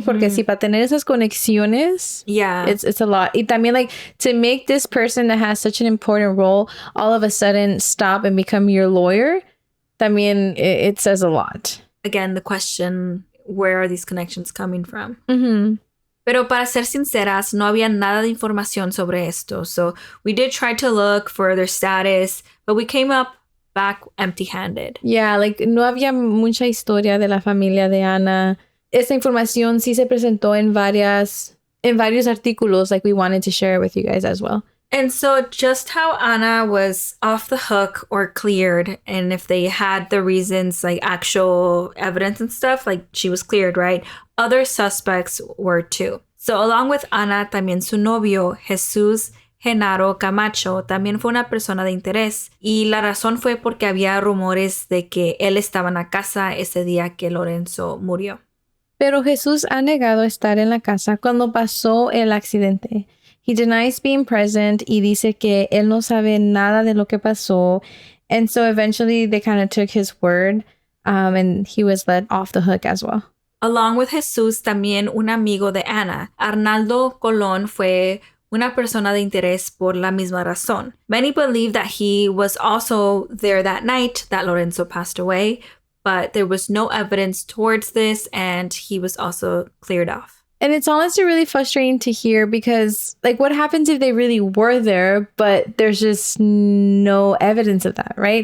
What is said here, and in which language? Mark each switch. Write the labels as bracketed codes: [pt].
[es] Porque si para tener esas conexiones, [en] yeah, it's a lot. [es] Y también, [en] like, to make this person that has such an important role all of a sudden stop and become your lawyer, también it says a lot. Again, the question, where are these connections coming from? [es] Pero para ser sinceras, no había nada de información sobre esto. [en] So we did try to look for their status, but we came up back empty-handed. [es] Yeah, like, no había mucha historia de la familia de Ana. Esta información sí se presentó en varios artículos. [en] Like, we wanted to share it with you guys as well. And so just how Ana was off the hook or cleared, and if they had the reasons, like actual evidence and stuff, like she was cleared, right? Other suspects were too. So along with Ana, [es] también su novio, Jesús Genaro Camacho, también fue una persona de interés. Y la razón fue porque había rumores de que él estaba en la casa ese día que Lorenzo murió. Pero Jesús ha negado estar en la casa cuando pasó el accidente. [en] He denies being present [es] y dice que él no sabe nada de lo que pasó. [en] And so eventually they kind of took his word and he was let off the hook as well. Along with [es] Jesús, también un amigo de Ana, Arnaldo Colón, fue una persona de interés por la misma razón. [en] Many believe that he was also there that night that Lorenzo passed away, but there was no evidence towards this and he was also cleared off. And it's honestly really frustrating to hear because, like, what happens if they really were there, but there's just no evidence of that, right?